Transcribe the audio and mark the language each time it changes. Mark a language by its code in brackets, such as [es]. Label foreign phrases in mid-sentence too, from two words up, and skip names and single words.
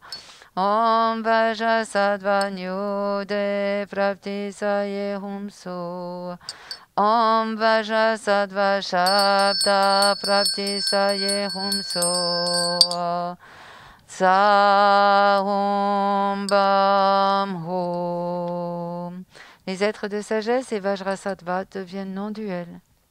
[sa] ॐ वज्रसत्त्व नैवेद्ये प्राप्ति सये हूं स्वाहा. ॐ वज्रसत्त्व शब्द प्राप्ति सये हूं स्वाहा. जः हूं वं होः. [fr] Les êtres de sagesse et Vajrasattva deviennent non-duels.